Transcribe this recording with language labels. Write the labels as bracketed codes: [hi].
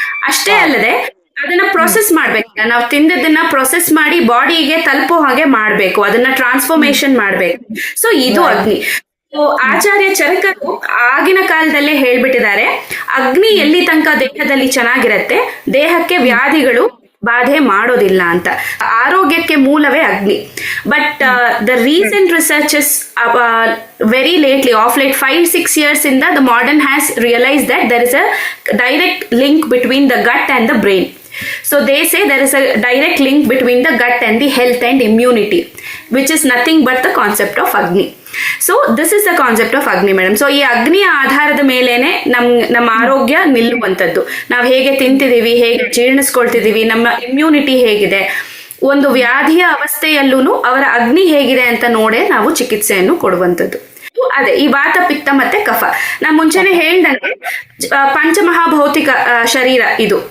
[kn] ಅಷ್ಟೇ ಅಲ್ಲದೆ ಅದನ್ನ ಪ್ರೊಸೆಸ್ ಮಾಡ್ಬೇಕು. ನಾವು ತಿಂದದನ್ನ ಪ್ರೊಸೆಸ್ ಮಾಡಿ ಬಾಡಿಗೆ ತಲುಪೋ ಹಾಗೆ ಮಾಡ್ಬೇಕು, ಅದನ್ನ ಟ್ರಾನ್ಸ್ಫಾರ್ಮೇಶನ್ ಮಾಡ್ಬೇಕು. ಸೊ ಇದು ಅಗ್ನಿ. ಆಚಾರ್ಯ ಚರಕರು ಆಗಿನ ಕಾಲದಲ್ಲೇ ಹೇಳ್ಬಿಟ್ಟಿದ್ದಾರೆ, ಅಗ್ನಿ ಎಲ್ಲಿ ತನಕ ದೇಹದಲ್ಲಿ ಚೆನ್ನಾಗಿರತ್ತೆ ದೇಹಕ್ಕೆ ವ್ಯಾಧಿಗಳು ಬಾಧೆ ಮಾಡೋದಿಲ್ಲ ಅಂತ. ಆರೋಗ್ಯಕ್ಕೆ ಮೂಲವೇ ಅಗ್ನಿ. [en] But the recent researches very lately, of late 5-6 years in the modern has realized that there is a direct link between the gut and the brain. So they say there is a direct link between the gut and the health and immunity, which is nothing but the concept of Agni. So this is the concept of Agni, madam. [kn] So ಈ ಅಗ್ನಿಯ ಆಧಾರದ ಮೇಲೇನೆ ನಮ್ಮ ಆರೋಗ್ಯ ನಿಲ್ಲುವಂಥದ್ದು. ನಾವು ಹೇಗೆ ತಿಂತಿದೀವಿ, ಹೇಗೆ ಜೀರ್ಣಿಸ್ಕೊಳ್ತಿದೀವಿ, ನಮ್ಮ ಇಮ್ಯುನಿಟಿ ಹೇಗಿದೆ, ಒಂದು ವ್ಯಾಧಿಯ ಅವಸ್ಥೆಯಲ್ಲೂ ಅವರ ಅಗ್ನಿ ಹೇಗಿದೆ ಅಂತ ನೋಡೇ ನಾವು ಚಿಕಿತ್ಸೆಯನ್ನು ಕೊಡುವಂಥದ್ದು. ಅದೇ ಈ ವಾತ, ಪಿತ್ತ ಮತ್ತೆ ಕಫ. ನಾ ಮುಂಚೆನೆ ಹೇಳ್ದಂಗೆ ಪಂಚಮಹಾಭೌತಿಕ ಶರೀರ ಇದು.